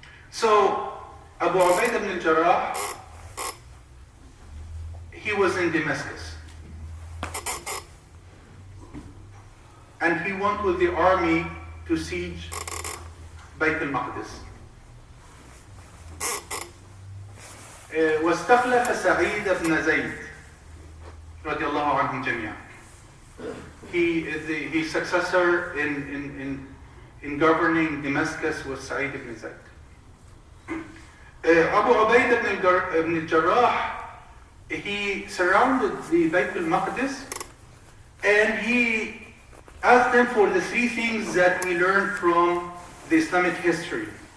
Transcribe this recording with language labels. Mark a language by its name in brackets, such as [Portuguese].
[English] So Abu Ubaidah ibn al-Jarrah, he he was in Damascus. And he went with the army to siege Bayt al-Maqdis. [Arabic] واستخلف سعيد بن زيد رضي الله عنهم جميعا. [English] His successor in governing Damascus was Sa'id ibn Zayd. Abu Ubaidah ibn al-Jarrah, he surrounded the Bayt al-Maqdis and he asked them for the three things that we learn from the Islamic history.